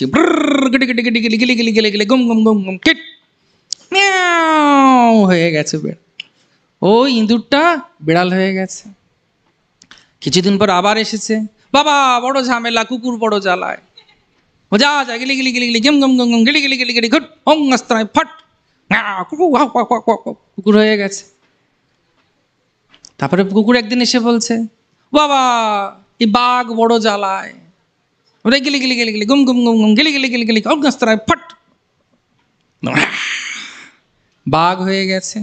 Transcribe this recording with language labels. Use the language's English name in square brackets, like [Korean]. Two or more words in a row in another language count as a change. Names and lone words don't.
[Bangla] গিলি গিলি গিলি গিলি গিলি গিলি গিলি গুম গুম গুম গুম কিট হয়ে গেছে বেড়। ওই ইঁদুরটা বিড়াল হয়ে গেছে। কিছুদিন পর আবার এসেছে, বাবা বড় ঝামেলা, কুকুর বড় জ্বালায়, ও যা যা গিলি গিলি গিলি গিলি গেম গম গম গম গিলি গিলি গিলি গিলি ঘট হং আস্তায় ফট, কুকুর হয়ে গেছে। তারপরে কুকুর একদিন এসে বলছে, বাবা এই বাঘ বড় জ্বালায়, ওরে গিলি গিলি গিলি গিলি গুম গুম গুম গুম গিলি গিলি গিলি গিলি হং আস্তায় ফট, বাঘ হয়ে গেছে।